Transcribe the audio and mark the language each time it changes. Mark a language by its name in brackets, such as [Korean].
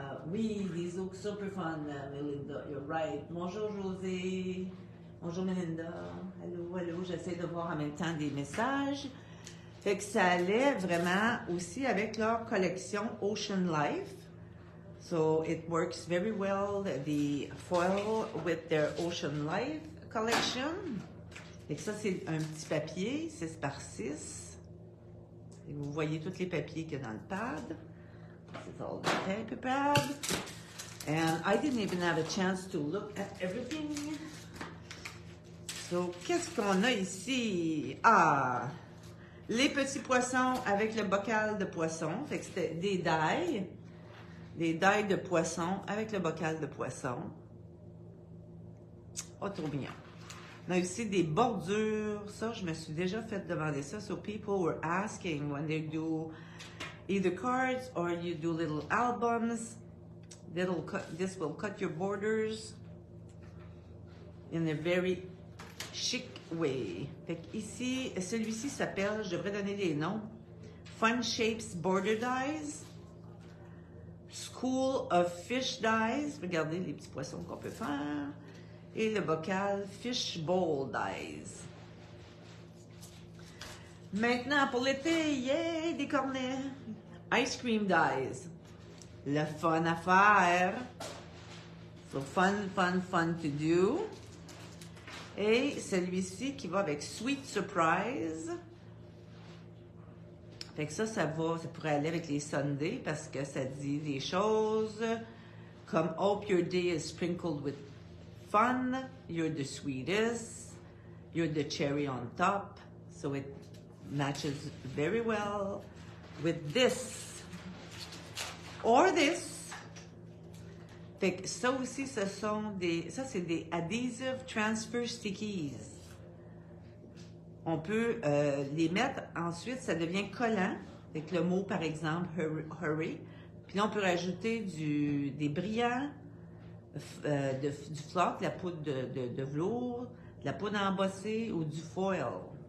[French] Oui, des [English] looks super fun, Melinda, you're right. [French] Bonjour José, bonjour Melinda, allô, j'essaie de voir en même temps des messages. Fait que ça allait vraiment aussi avec leur collection Ocean Life. [English] So it works very well, the foil with their Ocean Life collection. [French] Fait que ça, c'est un petit papier, 6 par 6. Et vous voyez tous les papiers qu'il y a dans le pad. [English] This is all the paper pad. And I didn't even have a chance to look at everything. [French] So, qu'est-ce qu'on a ici? Ah! Les petits poissons avec le bocal de poisson. Fait que c'était des dailles. Des dailles de poisson avec le bocal de poisson. Oh, trop mignon. On a aussi des bordures. Ça, je me suis déjà fait demander ça. [English] So people were asking when they do either cards or you do little albums. This will cut your borders in a very chic way. [French] Fait ici, celui-ci s'appelle, je devrais donner les noms, Fun Shapes Border Dies, School of Fish Dies, regardez les petits poissons qu'on peut faire, et le bocal Fish Bowl Dies. Maintenant, pour l'été, yay, des cornets, Ice Cream Dies, le fun à faire, [English] so fun to do. [French] Et celui-ci qui va avec Sweet Surprise. Fait que ça pourrait aller avec les Sundays parce que ça dit des choses comme [English] Hope your day is sprinkled with fun, you're the sweetest, you're the cherry on top. So it matches very well with this or this. [French] Fait que ça aussi, ça c'est des Adhesive Transfer Stickies. On peut les mettre, ensuite ça devient collant, avec le mot par exemple hurry. Puis là on peut rajouter des brillants, du floc, de la poudre de velours, de la poudre embossée ou du foil.